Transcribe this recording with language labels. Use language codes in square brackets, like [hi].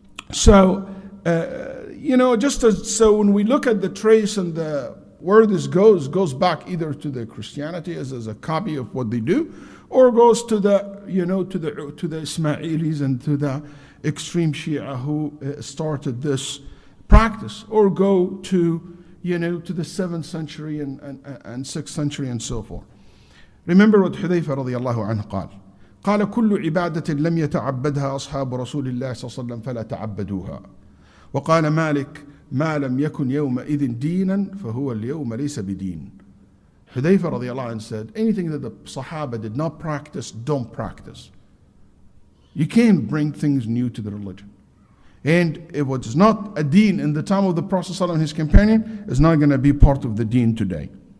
[en] So, so when we look at the trace and where this goes back either to the Christianity as a copy of what they do, or goes to the Ismailis and to the extreme Shia who started this practice, or go to the 7th century and 6th century and so forth. Remember what [ar] Hudayfa radiallahu anhu قال كل عبادة لم يتعبدها أصحاب رسول الله صلى الله عليه وسلم فلا تعبدوها. وقال مالك ما لم يكن يومئذ دينا فهو اليوم ليس بدين. [en] Hudayfa radiallahu anhu said, anything that the Sahaba did not practice, don't practice. You can't bring things new to the religion. And if it was not a deen in the time of the Prophet ﷺ and his companion, it's not going to be part of the deen today.